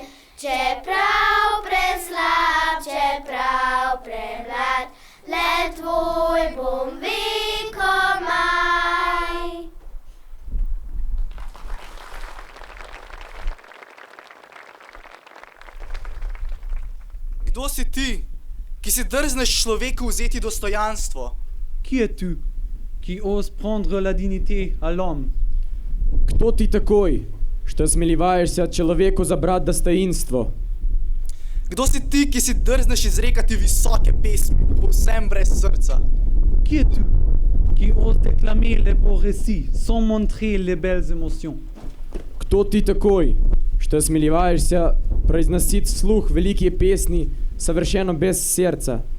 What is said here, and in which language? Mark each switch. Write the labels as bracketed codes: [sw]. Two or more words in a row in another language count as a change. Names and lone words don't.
[sl] Čeprav preslab, čeprav premlad, le tvoj bom vekomaj. Kdo si ti, ki si drzneš človeku vzeti dostojanstvo? [fr] Qui es-tu qui ose prendre la dignité à l'homme? [ru] Кто ты такой, что осмеливаешься человеку забрать достоинство? [sl] Kdo si ti, ki si drzneš izrekati visoke pesmi, povsem brez srca? [fr] Qui es-tu qui ose déclamer les beaux récits sans montrer les belles émotions? [ru] Кто ты такой, что осмеливаешься произносить вслух великие песни совершенно без сердца?